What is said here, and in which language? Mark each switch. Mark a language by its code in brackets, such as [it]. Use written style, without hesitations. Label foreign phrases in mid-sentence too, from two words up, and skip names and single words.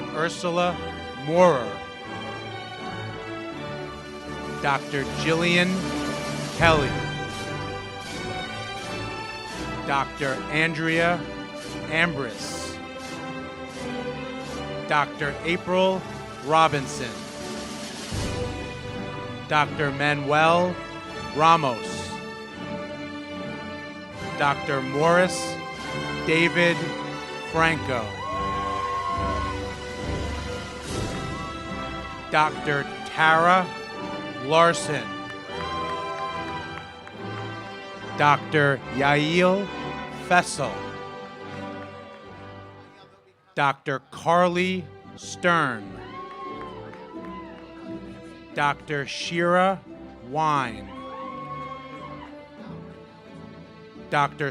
[en] Ursula Moorer. Dr. Jillian Kelly. Dr. Andrea Ambris. Dr. April Robinson. Dr. Manuel Ramos. Dr. Morris David Franco. Dr. Tara Larson. Dr. Yael Fessel. Dr. Carly Stern. Dr. Shira Wine. Dr.